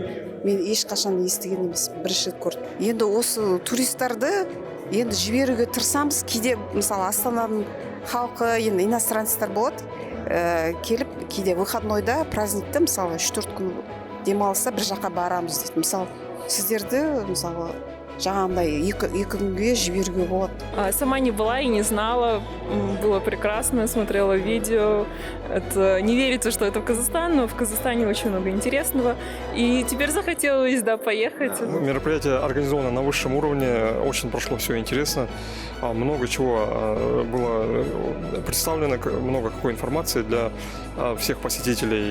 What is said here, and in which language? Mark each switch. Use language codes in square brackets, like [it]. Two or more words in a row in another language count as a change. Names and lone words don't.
[kk] Мен ешқашан естіген емес, бірінші рет көрдім. Енді осы туристарды енді жіберуге тырысамыз. Кейде мысалы Астананың халқы, енді иностранецтер болады, келіп кейде выходнойда, праздникте мысалы 3-4 күн демалыста бір жаққа барамыз дейді. Мысалы сіздерді мысалы жаңағындай екі күнге жіберуге болады. [ru] Сама не была и не знала. Было прекрасно, смотрела видео. Это не верится, что это в Казахстан, но в Казахстане очень много интересного. И теперь захотелось, поехать. Мероприятие организовано на высшем уровне, очень прошло все интересно. Много чего было представлено, много какой информации для всех посетителей.